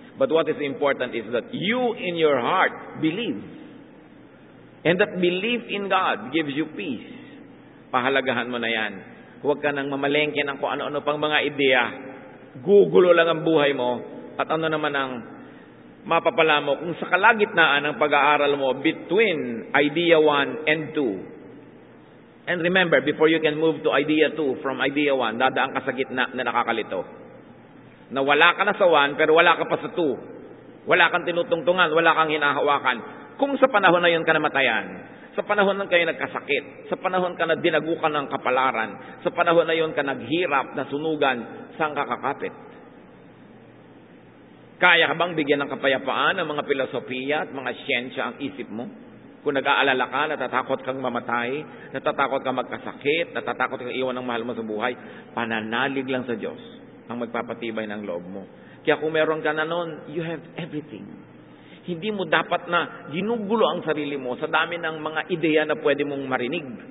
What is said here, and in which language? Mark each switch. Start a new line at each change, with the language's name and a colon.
English: But what is important is that you in your heart believe. And that belief in God gives you peace.
Filipino: Pahalagahan mo na yan. Huwag ka nang mamalengke ng kung ano-ano pang mga ideya. Gugulo lang ang buhay mo at ano naman ang mapapala mo kung sa kalagitnaan ng pag-aaral mo
English: between idea 1 and 2. And remember, before you can move to idea 2, from idea 1,
Filipino: dadaan ka sa gitna na nakakalito. Na wala ka na sa 1, pero wala ka pa sa 2. Wala kang tinutungtungan, wala kang hinahawakan. Kung sa panahon na yun ka namatayan, sa panahon na kayo nagkasakit, sa panahon ka na dinagukan ng kapalaran, sa panahon na yun ka naghirap, nasunugan, saan ka kakapit? Kaya ka bang bigyan ng kapayapaan ng mga filosofiya at mga siyensya ang isip mo? Kung nag-aalala ka, natatakot kang mamatay, natatakot kang magkasakit, natatakot kang iwan ng mahal mo sa buhay, pananalig lang sa Diyos ang magpapatibay ng loob mo. Kaya kung meron ka na nun,
English: you have everything.
Filipino: Hindi mo dapat na ginugulo ang sarili mo sa dami ng mga ideya na pwede mong marinig.